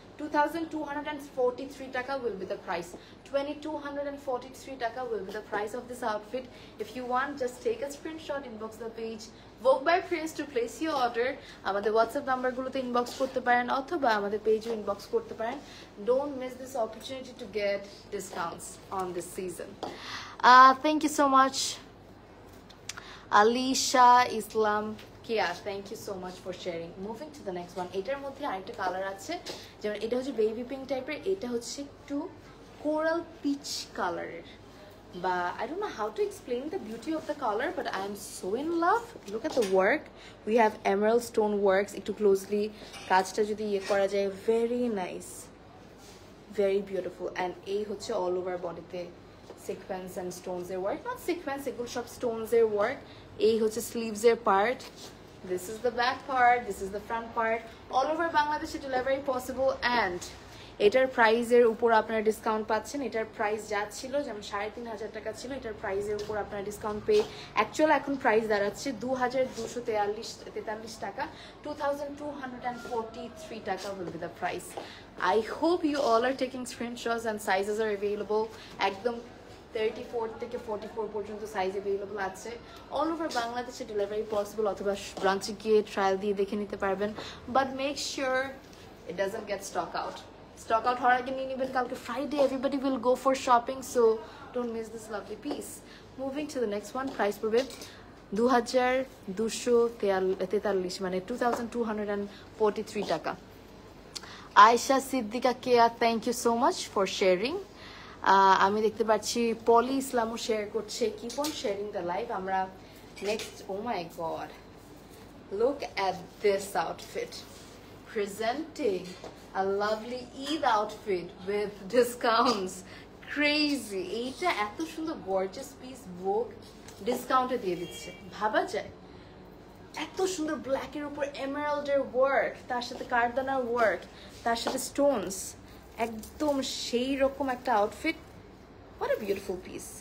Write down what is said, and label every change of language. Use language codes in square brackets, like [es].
[en] 2243 টাকা will be the price. 2243 টাকা will be the price of this outfit. If you want, just take a screenshot, inbox the page Vogue by Prince to place your order. [bn] আমাদের WhatsApp নাম্বারগুলোতে inbox করতে পারেন, অথবা আমাদের পেজও inbox করতে পারেন। [en] Don't miss this opportunity to get discounts on this season. Thank you so much. Alisha Islam Kia, thank you so much for sharing. Moving to the next one. [bn] এটার মধ্যে আরেকটা colour আছে, যেমন এটা হচ্ছে বেবি পিঙ্ক টাইপের, এটা হচ্ছে একটু কোরাল পিচ কালারের, বা [en] I don't know how to explain the beauty of the color, but I am so in love. Look at the work. We have emerald stone works. [bn] একটু ক্লোজলি কাজটা যদি ইয়ে করা যায়, [en] very nice, very beautiful. [bn] And এই হচ্ছে all over bodyতে sequence and স্টোনসের work, not sequence, এগুলো সব স্টোনসের ওয়ার্ক। এই হচ্ছে স্লিভসের part, [en] This is the back part, this is the front part. [bn] All over বাংলাদেশে ডেলিভারি পসিবল। অ্যান্ড এটার প্রাইসের উপর আপনারা ডিসকাউন্ট পাচ্ছেন। এটার প্রাইস যা ছিল, যেমন 3500 টাকা ছিল, এটার প্রাইসের উপর আপনারা ডিসকাউন্ট পেয়ে অ্যাকচুয়াল এখন প্রাইস দাঁড়াচ্ছে 2243 টাকা। [en] 2243 টাকা will be the price. I hope you all are taking screenshots and sizes are available. [bn] একদম 34 থেকে 44 পর্যন্ত সাইজ অ্যাভেলেবল আছে। অল ওভার বাংলাদেশে ডেলিভারি পসিবল, অথবা ব্রাঞ্চে গিয়ে ট্রায়াল দিয়ে দেখে নিতে পারবেন। [en] But make sure it doesn't get stock out. [bn] Stock out হওয়ার আগে নিয়ে নেবেন, [en] কালকে Friday everybody will go for shopping, so don't miss this lovely piece. Moving to the next one. [bn] Price পড়বে 2243, মানে 2243 টাকা। আয়েশা সিদ্দিকা কেয়া, [en] Thank you so much for sharing. [bn] আমি দেখতে পাচ্ছি পলি ইসলামও শেয়ার করছে, [en] Keep on sharing the live. [bn] আমরা next, [en] Oh my God, look at this outfit, presenting a lovely Eid outfit with discounts. [bn] Crazy, এইটা এত সুন্দর গর্জিয়াস পিস ভোগ ডিসকাউন্টে দিয়ে দিচ্ছে, ভাবা যায়? এত সুন্দর ব্ল্যাকের উপর এমারাল্ডের ওয়ার্ক, তার সাথে কারদানার ওয়ার্ক, তার সাথে স্টোনস, একদম সেই রকম একটা outfit. [en] What a beautiful piece.